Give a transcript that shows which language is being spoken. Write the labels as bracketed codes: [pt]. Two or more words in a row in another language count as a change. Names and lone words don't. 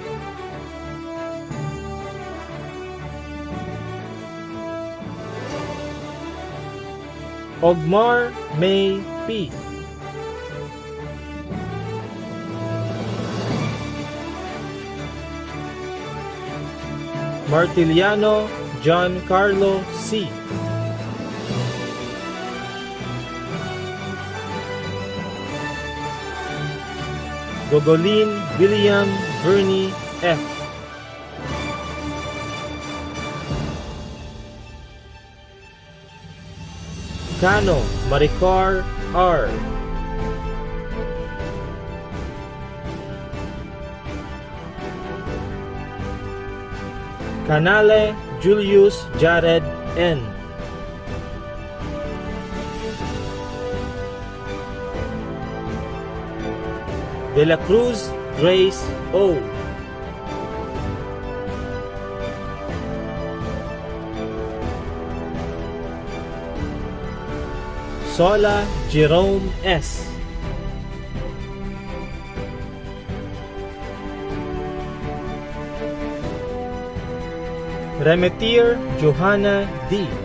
[en] Ogmar May P. Martiliano John Carlo C. Gogolin William Verney F. Cano Maricar R. Canale Julius Jared N. De la Cruz Grace O. Sola Jerome S. Remetier Johanna D.